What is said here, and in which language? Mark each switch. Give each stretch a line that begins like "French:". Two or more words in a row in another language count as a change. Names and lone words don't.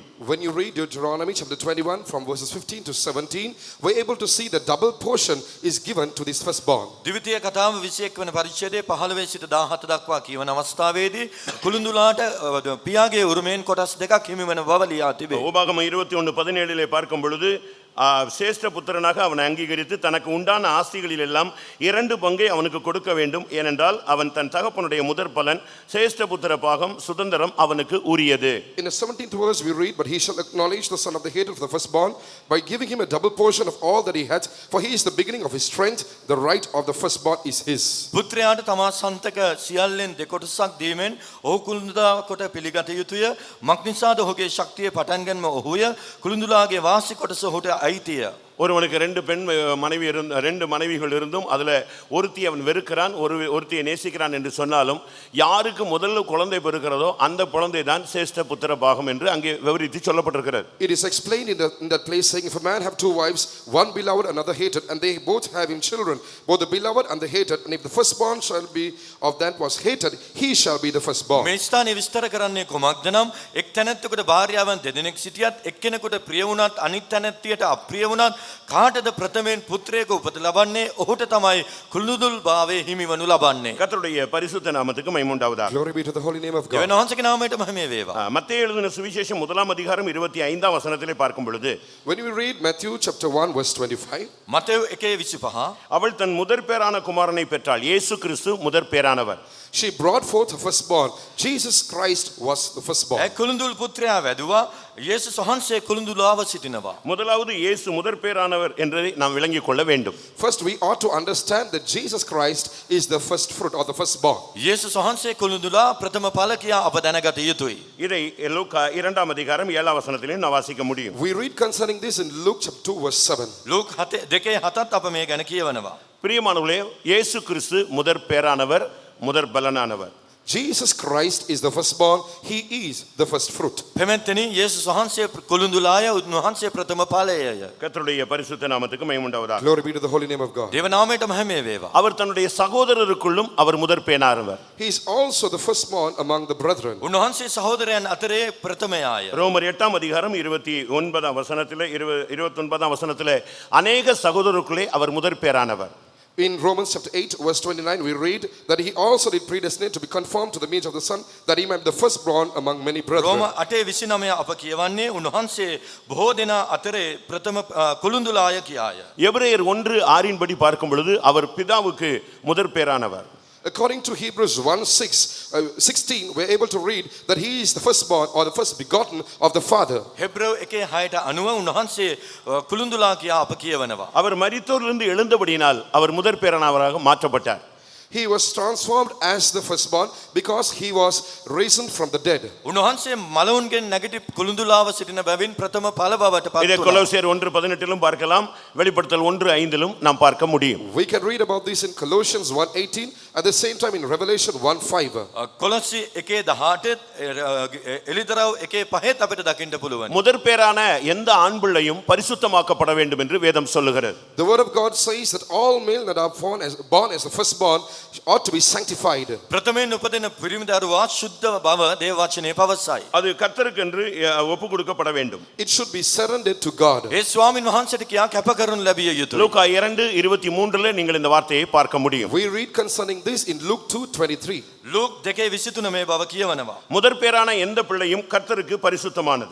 English: When you read Deuteronomy chapter 21 from verses 15 to 17, we're able to see the double portion is given to this firstborn.
Sinhala: ද්විතීය කතාව 21 වන පරිච්ඡේදයේ 15 සිට 17 දක්වා කියවන අවස්ථාවේදී කුළුඳුලාට පියාගේ උරුමයෙන් කොටස් දෙකක් හිමි වන බව ලියා තිබේ.
Tamil: உபாகமம் 21:17 பார்க்கும் பொழுது சேஷ்ட புத்திரனாக அவனை அங்கீகரித்து தனக்கு உண்டான ஆஸ்திகளில் எல்லாம் 2 பங்கை அவனுக்கு கொடுக்க வேண்டும். ஏனென்றால் அவன் தன் தகப்பனுடைய முதற் பலன் சேஷ்ட புத்திர பாகம் சுதந்திரம் அவனுக்கு உரியது.
English: In the 17th verse we read, but he shall acknowledge the son of the head of the firstborn by giving him a double portion of all that he had, for he is the beginning of his strength, the right of the firstborn is his.
Sinhala: පුත්‍රයාට තමා සන්තක සියල්ලෙන් දෙකොටසක් දීමෙන් ඔහු කුළුඳුලා කොට පිළිගත යුතුය. මක්නිසාද ඔහුගේ ශක්තිය පටන් ගැනීම ඔහුය. කුළුඳුලාගේ වාසි කොටස ඔහුට අයිතිය.
Tamil: ஒருவனுக்கு 2 மனைவிகள் இருந்தும் அதுல ஒருத்தி அவன் வெறுக்கிறான், ஒருத்தியை நேசிக்கிறான் என்று சொன்னாலும் யாருக்கு முதல்ல குழந்தை பிறக்கிறதோ அந்த குழந்தை தான் சேஷ்ட புத்திர பாகம் என்று அங்கே விவரித்து சொல்லப்பட்டிருக்கிறது.
English: It is explained in that place saying, if a man have 2 wives, one beloved, another hated, and they both have him children, both the beloved and the hated, and if the firstborn shall be of that was hated, he shall be the firstborn.
Sinhala: මේ ස්ථානයේ විස්තර කරන්නේ කොමක්ද නම් එක් තැනැත්තෙකුට භාර්යාවන් දෙදෙනෙක් සිටියත් එක්කෙනෙකුට ප්‍රිය වුණත් අනිත් තැනැත්තියට අප්‍රිය වුණත් කාටද ප්‍රථමයෙන් පුත්‍රයෙකු උපත ලබන්නේ ඔහුට තමයි කුළුඳුල් භාවයේ හිමි වනු ලබන්නේ.
Tamil: கர்த்தருடைய பரிசுத்த நாமத்துக்கு மகிமை உண்டாவதாக.
English: Glory be to the holy name of God.
Sinhala: දෙවියන් වහන්සේගේ නාමයට මහිම වේවා.
Tamil: மத்தேயு எழுதின சுவிசேஷம் 1 25 வசனத்திலே பார்க்கும் பொழுது
English: When we read Matthew chapter 1 verse 25,
Sinhala: මතෙව් 1:25
Tamil: அவள் தன் முதற் பேரான குமாரனை பெற்றாள். இயேசு கிறிஸ்து முதற் பேரானவர்.
English: she brought forth her firstborn. Jesus Christ was the firstborn.
Sinhala: ඒ කුළුඳුල් පුත්‍රයා වැදුවා. යේසුස් වහන්සේ කුළුඳුලාව සිටිනවා.
Tamil: முதலாவது இயேசு முதற் பேரானவர் என்பதை நாம் விளங்கிக் கொள்ள வேண்டும்.
English: First we ought to understand that Jesus Christ is the first fruit or the firstborn.
Sinhala: යේසුස් වහන්සේ කුළුඳුලා ප්‍රථම ඵල කියා අප දැනගත යුතුයි.
Tamil: இதை லூக்கா 2 அதிகாரம் 7 வசனத்திலே நாம் வாசிக்க முடியும்.
English: We read concerning this in Luke chapter 2 verse 7.
Sinhala: ලූක් 2:7 අප මේ ගැන කියවනවා.
Tamil: பிரியமானவர்களே, இயேசு கிறிஸ்து முதற் பேரானவர், முதற் பலனானவர்.
English: Jesus Christ is the firstborn. He is the first fruit.
Sinhala: පෙමෙන්තනි යේසුස් වහන්සේ කුළුඳුලාය උන්වහන්සේ ප්‍රථම ඵලයය.
Tamil: கர்த்தருடைய பரிசுத்த நாமத்துக்கு மகிமை உண்டாவதாக.
English: Glory be to the holy name of God.
Sinhala: දේව නාමයට මහිම වේවා.
Tamil: அவர் தன்னுடைய சகோதரருக்குள்ளும் அவர் முதற் பேரானவர்.
English: He is also the firstborn among the brethren.
Sinhala: උන්වහන්සේ සහෝදරයන් අතරේ ප්‍රථමයාය.
Tamil: ரோமர் 8 அதிகாரம் 29 வசனத்திலே 29 வசனத்திலே அநேக சகோதரருக்குள்ளே அவர் முதற் பேரானவர்.
English: In Romans chapter 8 verse 29 we read that he also did predestinate to be conformed to the image of the Son, that he might be the firstborn among many brethren.
Sinhala: රෝම 8:29 අප කියවන්නේ උන්වහන්සේ බොහෝ දෙනා අතරේ ප්‍රථම කුළුඳුලාය කියාය.
Tamil: எபிரேயர் 1:6 படி பார்க்கும் பொழுது அவர் பிதாவுக்கு முதற் பேரானவர்.
English: According to Hebrews 1:16 we're able to read that he is the firstborn or the first begotten of the Father.
Sinhala: හෙබ්‍රෙව් 1:6ට අනුව උන්වහන්සේ කුළුඳුලා කියා අප කියවනවා.
Tamil: அவர் மரித்தோரிலிருந்து எழுந்தபடியினால் அவர் முதற் பேரானவராக மாற்றப்பட்டார்.
English: He was transformed as the firstborn because he was risen from the dead.
Sinhala: උන්වහන්සේ මලවුන්ගෙන් නැගිටි කුළුඳුලාව සිටින බැවින් ප්‍රථම ඵල බවට පත්
Tamil: இதை
Sinhala: වුණා.
Tamil: கொலோசியர் 1:18 பார்க்கலாம், வெளிப்படுத்தல் 1:5 நாம் பார்க்க முடியும்.
English: We can read about this in Colossians 1:18, at the same time in Revelation 1:5.
Sinhala: කොලොසි 1:18 එලිදරව් 1:5 අපිට දකින්න පුළුවන්.
Tamil: முதற் பேரான எந்த ஆண் பிள்ளையும் பரிசுத்தமாக்கப்பட வேண்டும் என்று வேதம் சொல்லுகிறது.
English: The word of God says that all male that are born as the firstborn ought to be sanctified.
Sinhala: ප්‍රථමයෙන් උපදින පිරිමි දරුවා සුද්ධ බව දේව වචනේ පවසයි.
Tamil: அது கர்த்தருக்கென்று ஒப்பு கொடுக்கப்பட வேண்டும்.
English: It should be surrendered to God.
Sinhala: ඒ ස්වාමින් වහන්සේට කියා කැප කරනු ලැබිය යුතුයි.
Tamil: லூக்கா 2:23 நீங்கள் இந்த வார்த்தையை பார்க்க முடியும்.
English: We read concerning this in Luke 2:23.
Sinhala: ලූක් 2:23 මේ බව කියවනවා.
Tamil: முதற் பேரான எந்த பிள்ளையும் கர்த்தருக்கு பரிசுத்தமானது.